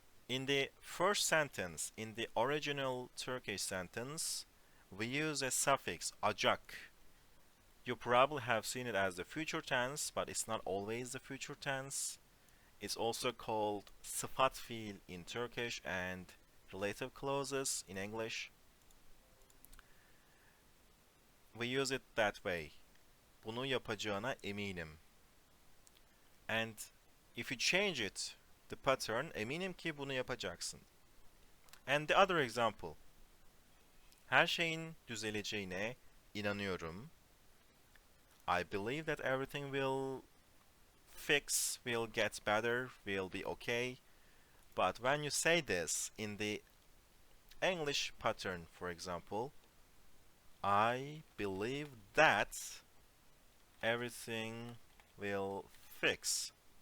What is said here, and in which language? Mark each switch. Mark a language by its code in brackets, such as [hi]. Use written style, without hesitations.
[en] In the first sentence, in the original Turkish sentence, we use a suffix acak. You probably have seen it as the future tense, but it's not always the future tense. It's also called sıfat fiil in Turkish and relative clauses in English. We use it that way. [tr] Bunu yapacağına eminim. [en] And if you change it, the pattern, [tr] eminim ki bunu yapacaksın. [en] And the other example. [tr] Her şeyin düzeleceğine inanıyorum. [en] I believe that everything will get better, will be okay. But when you say this in the English pattern, for example, I believe that everything will fix.